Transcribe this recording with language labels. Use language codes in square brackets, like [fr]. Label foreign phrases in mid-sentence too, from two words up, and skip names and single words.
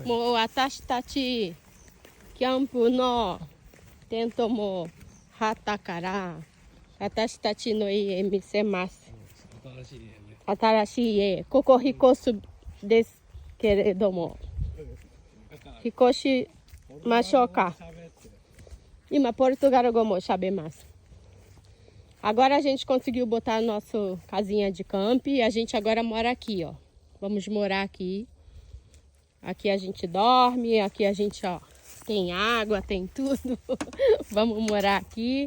[ja] もう私たちキャンプのテントも張ったから私たちの家見せます。新しい家ね。新しい家、ここ引っ越すですけれども、引っ越しましょうか。 [pt] 今, Portugalも sabe mais. Agora a gente conseguiu botar a nossa casinha de camp e a gente agora mora aqui, ó. Vamos morar aqui. Aqui a gente dorme, aqui a gente, ó, tem água, tem tudo. Vamos morar aqui.